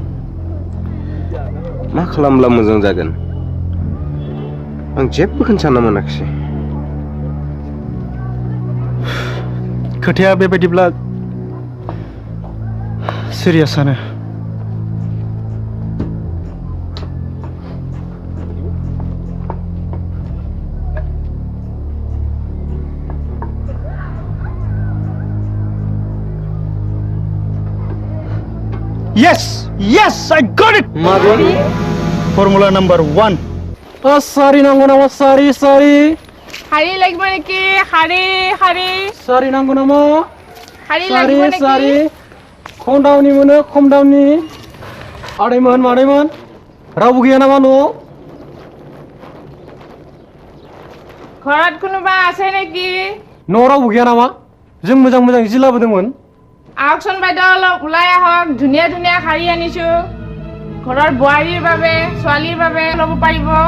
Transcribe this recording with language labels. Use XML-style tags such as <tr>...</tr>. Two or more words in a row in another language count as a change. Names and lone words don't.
<brx>मा खालामब्ला मोजां जागोन आं जेबोखौनो सानना मोनाखिसै खोथाया बेबायदिब्ला सिरियासआनो</brx> <en>Yes! Yes! I got it! Formula number 1.</en> <brx>Sorry नांगौ नामा sorry</brx> <bn>Hari লাগবে নাকি hari</bn> <brx>sorry नांगौ नामा</brx> <bn>hari লাগবে নাকি</bn> <brx>sorry खम दामनि मोनो खम दामनि आदैमोन मादैमोन रावबो गैया नामा न'आव</brx> <as>ঘৰত কোনোবা আছে নেকি</as> <brx>न'आव रावबो गैया नामा जों मोजां जि लाबोदोंमोन</brx> <as>আহকচোন বাইদেউ অলপ ওলাই আহক ধুনীয়া ধুনীয়া শাৰী আনিছো ঘৰৰ বোৱাৰীৰ বাবে ছোৱালীৰ বাবে ল'ব পাৰিব</as>